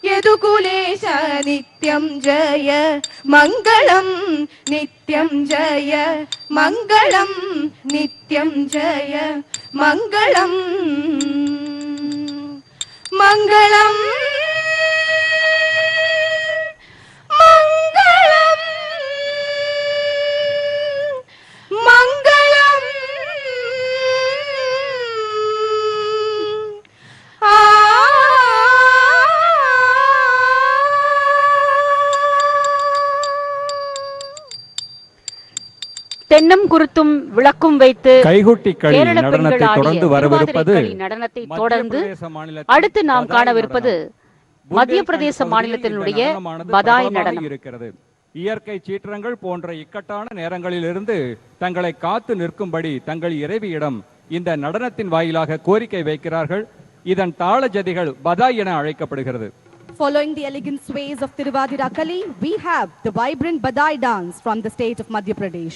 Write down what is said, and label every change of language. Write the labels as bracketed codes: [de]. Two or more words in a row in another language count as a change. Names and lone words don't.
[sa] यदुकुलेश नित्यं जय मङ्गलं नित्यं जय मङ्गलं नित्यं जय मङ्गलं मङ्गलं मङ्गलं मङ्गलं [ta] தென்னம் குருத்தும் விளக்கும் வைத்து கைகுட்டி களி கேரள நடனத்தை பெண்கள் தொடர்ந்து ஆடிய வரவிருப்பது திருவாதிரை களி நடனத்தை தொடர்ந்து மத்திய பிரதேச மாநிலத்தின் அடுத்து நாம் பதாய் காணவிருப்பது நடனம். மத்திய பிரதேச புந்தேல்கண்ட் மாநிலத்தினுடைய பகுதியில் இந்த நடனமானது பதாய் பிரபலமாக நடனம். இருக்கிறது. இயற்கை சீற்றங்கள் போன்ற இக்கட்டான நேரங்களிலிருந்து தங்களை காத்து நிற்கும்படி தங்கள் இறைவியிடம் இந்த நடனத்தின் வாயிலாக கோரிக்கை வைக்கிறார்கள். இதன் தாள ஜதிகள் பதாய் என அழைக்கப்படுகிறது. [en] Following the elegant sways of Tiruvadira Kali, we have the vibrant Badai dance from the state of Madhya Pradesh.